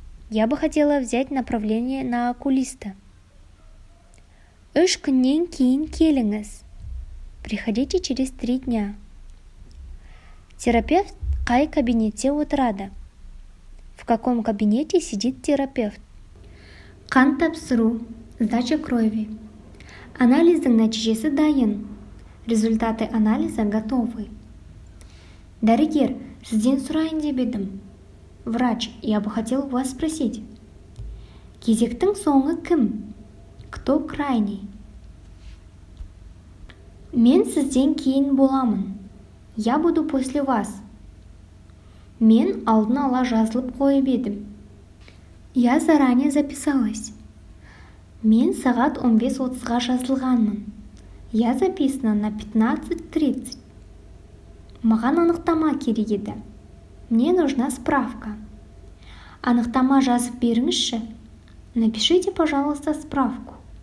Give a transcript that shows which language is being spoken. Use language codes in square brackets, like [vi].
[ru] Я бы хотела взять направление на окулиста. [kk] 3 күннен кейін келіңіз. [ru] Приходите через 3 дня. [kk] Терапевт қай кабинетте отырады? [ru] В каком кабинете сидит терапевт? [kk] Қан тапсыру, [ru] сдача крови. [kk] Анализдің нәтижесі дайын. [ru] Результаты анализа готовы. [kk] Дәрігер, сізден сұрайын деп едім. [ru] Врач, я бы хотел у вас спросить. [kk] Кезектің соңы кім? [ru] Кто крайний? [kk] Мен сізден кейін боламын. [ru] Я буду после вас. [kk] Мен алдын ала жазылып қойып едім. [ru] Я заранее записалась. [kk] Мен сағат 15:30-ға жазылғанмын. [ru] Я записана на 15:30. [kk] Маған анықтама керек еді. [ru] Мне нужна справка. [kk] Анықтама жазып беріңізші. [ru] Напишите, пожалуйста, справку.